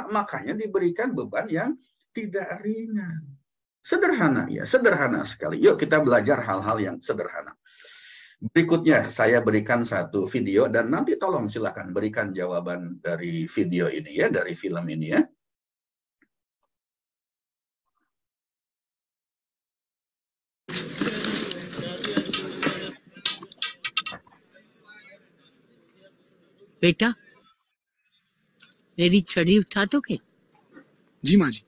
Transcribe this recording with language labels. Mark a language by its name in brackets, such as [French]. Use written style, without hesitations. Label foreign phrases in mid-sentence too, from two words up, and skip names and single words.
[Indonesian] Makanya diberikan beban yang tidak ringan. Sederhana ya, sederhana sekali. Yuk kita belajar hal-hal yang sederhana. Berikutnya saya berikan satu video dan nanti tolong silakan berikan jawaban dari video ini ya, dari film ini ya. [Hindi] बेटा मेरी छड़ी उठा दोगे? जी माँ जी।